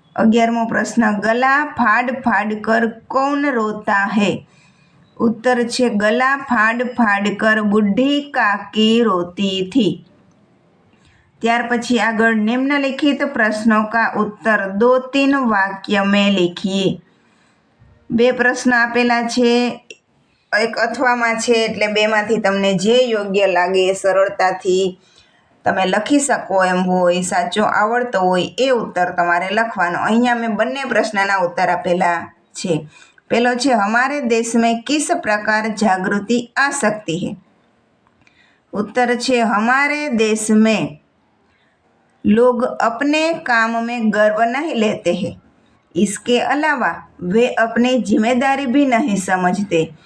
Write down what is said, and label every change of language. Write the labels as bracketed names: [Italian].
[Hindi] 11मो प्रश्न गला फाड़ फाड़ कर कौन रोता है? उत्तर छे गला फाड़ फाड़ कर बूढ़ी काकी रोती थी. [Gujarati] ત્યાર પછી આગળ [Hindi] निम्नलिखित प्रश्नों का उत्तर 2-3 वाक्य में लिखिए. [Gujarati] 2 પ્રશ્ન આપેલા છે, એક અથવામાં છે, એટલે 2માંથી તમને જે યોગ્ય લાગે એ સરળતાથી તમે લખી શકો એમ હોય, સાચો આવડતો હોય એ ઉત્તર તમારે લખવાનો. અહીંયા મેં બંને પ્રશ્નના ઉત્તર આપેલા છે. પહેલો છે [Hindi] हमारे देश में किस प्रकार जागृति आ सकती है? उत्तर छे हमारे देश में लोग अपने काम में गर्व नहीं लेते हैं. इसके अलावा वे अपनी जिम्मेदारी भी नहीं समझते.